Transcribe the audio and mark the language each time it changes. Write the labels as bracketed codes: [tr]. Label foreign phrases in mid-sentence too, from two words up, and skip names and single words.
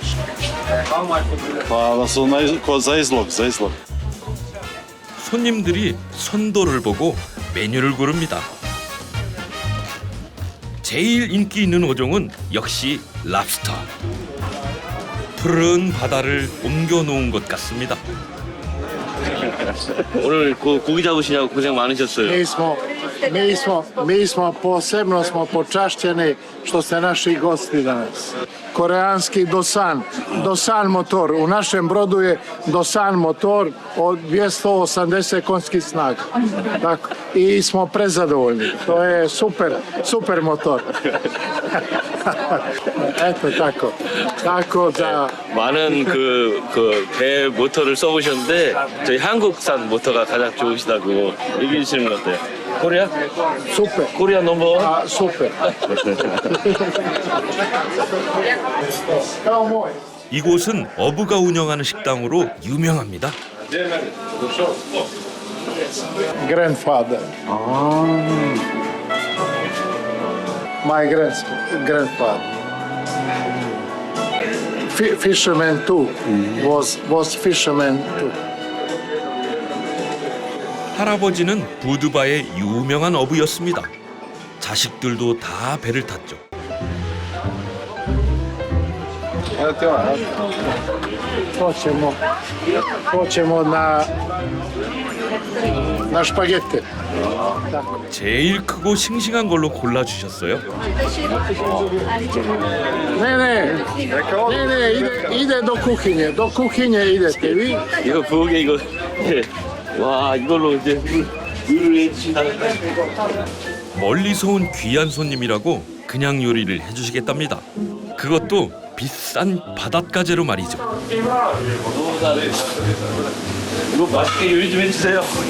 [ko] 손님들이 선도를 보고 메뉴를 고릅니다. 제일 인기 있는 어종은 역시 랍스터. 푸른 바다를 옮겨 놓은 것 같습니다. 오늘 고기 잡으시냐고 고생 많으셨어요. [sr] Mi smo posebno smo počašćeni što ste naši gosti danas. Koreanski Dosan motor. U našem brodu je Dosan motor od 280 konjskih snaga. Tako. I smo prezadovoljni. To je super motor. Eto tako. Tako da [ko] 많은 배 모터를 써보셨는데 저희 한국산 모터가 가장 좋으시다고 얘기해 주시는 것 같아요. 코리아? super. 코리아 넘버? [sr] A, super. Evo moj. [ko] 이곳은 어부가 운영하는 식당으로 유명합니다. [en] Grandfather. My grandfather. Fisherman too. Was fisherman too. [ko] 할아버지는 부두바의 유명한 어부였습니다. 자식들도 다 배를 탔죠. [sr] Hoćemo na špagete. [ko] 제일 크고 싱싱한 걸로 골라주셨어요. [sr] Ne, ide do kuhinje. Do kuhinje idete vi. [ko] 이거 부엌에 이거 와 이걸로 이제 요리를 해주신다는 멀리서 온 귀한 손님이라고 그냥 요리를 해주시겠답니다. 그것도 비싼 바닷가재로 말이죠. 너무 잘해. 이거 맛있게 요리 좀 해주세요.